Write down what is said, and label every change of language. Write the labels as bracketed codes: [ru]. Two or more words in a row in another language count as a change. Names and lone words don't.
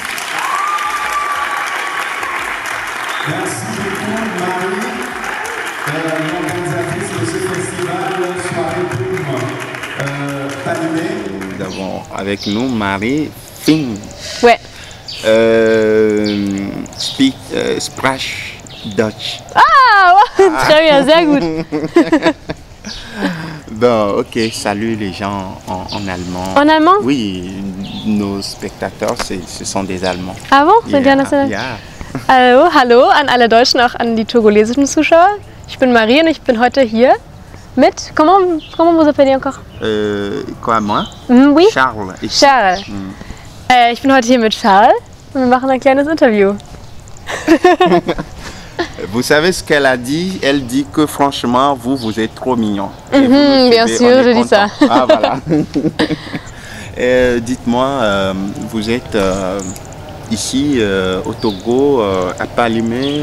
[fr] Merci beaucoup Marie, l'organisatrice de ce festival Soirée Boom Panimé. Nous avons avec nous Marie Fing. Ouais. [de] Sprach Dutch. [fr] Très bien, [de] sehr gut. [fr] Bon, ok, salut les gens en allemand. En allemand? Oui, nos spectateurs, ce sont des Allemands. Ah bon? [de] Sind die international? Ja. Hallo an alle Deutschen, auch an die togolesischen Zuschauer. Ich bin Marie und ich bin heute hier mit, [fr] comment vous appelez encore? Quoi, moi? Oui? Charles. Charles. [de] Ich bin heute hier mit Charles und wir machen ein kleines Interview. [fr] Vous savez ce qu'elle a dit? Elle dit que franchement, vous êtes trop mignon. Bien sûr, je dis ça. Ah voilà. Dites-moi, vous êtes ici au Togo, à Palimé,